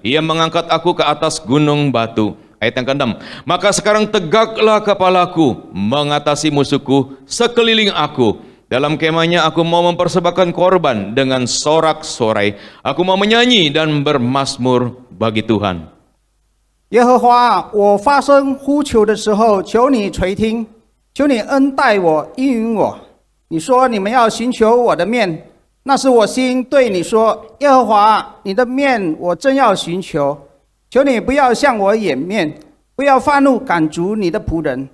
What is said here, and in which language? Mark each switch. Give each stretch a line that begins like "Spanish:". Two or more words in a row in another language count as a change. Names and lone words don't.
Indonesian: Ia mengangkat aku ke atas gunung batu. Ayat yang ke-6. Maka sekarang tegaklah kepalaku mengatasi musuhku sekeliling aku. Dalam kemahnya aku mau mempersembahkan korban dengan sorak-sorai. Aku mau menyanyi dan bermazmur bagi Tuhan.
Chinese: 耶和华，我发声呼求的时候，求你垂听，求你恩待我，应允我。你说你们要寻求我的面，那是我心对你说：耶和华，你的面我真要寻求。求你不要向我掩面，不要发怒赶逐你的仆人。